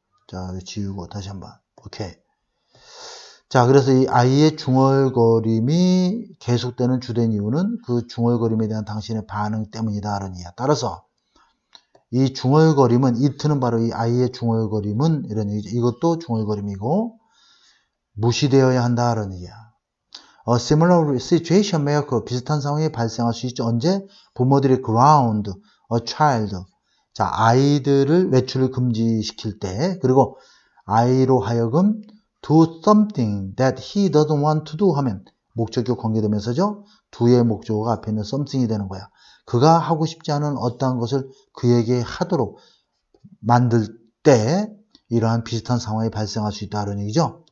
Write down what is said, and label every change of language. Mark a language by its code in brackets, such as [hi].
[ko] 자, 지우고 다시 한번. 오케이. 자, 그래서 이 아이의 중얼거림이 계속되는 주된 이유는 그 중얼거림에 대한 당신의 반응 때문이다. 라는 이야. 따라서 이 중얼거림은, it는 바로 이 아이의 중얼거림은 이런 얘기죠. 이것도 중얼거림이고 무시되어야 한다. 라는 얘기야. [en] A similar situation may occur. [ko] 비슷한 상황이 발생할 수 있죠. 언제? 부모들이 [en] ground a child. [ko] 자, 아이들을 외출을 금지시킬 때, 그리고 아이로 하여금 [en] do something that he doesn't want to do [ko] 하면 목적격 관계되면서죠. do의 목적어가 앞에 있는 something이 되는 거야. 그가 하고 싶지 않은 어떠한 것을 그에게 하도록 만들 때 이러한 비슷한 상황이 발생할 수 있다는 얘기죠.